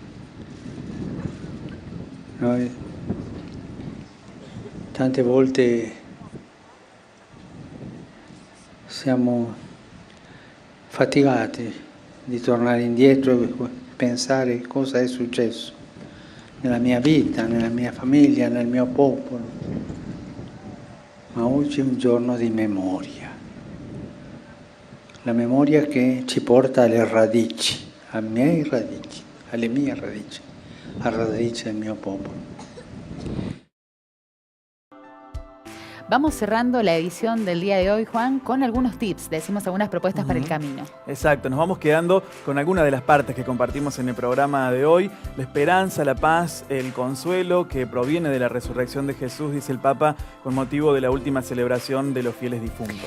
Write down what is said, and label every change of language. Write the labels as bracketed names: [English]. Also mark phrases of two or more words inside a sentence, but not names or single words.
[Italian] Noi tante volte siamo faticati di tornare indietro e pensare cosa è successo nella mia vita, nella mia famiglia, nel mio popolo. Ma oggi è un giorno di memoria. La memoria che ci porta alle radici, alle mie radici, alla radice del mio popolo. [Spanish] Vamos cerrando la edición del día de hoy, Juan, con algunos tips. Decimos algunas propuestas para el camino. Exacto, nos vamos quedando con algunas de las partes que compartimos en el programa de hoy. La esperanza, la paz, el consuelo que proviene de la resurrección de Jesús, dice el Papa, con motivo de la última celebración de los fieles difuntos.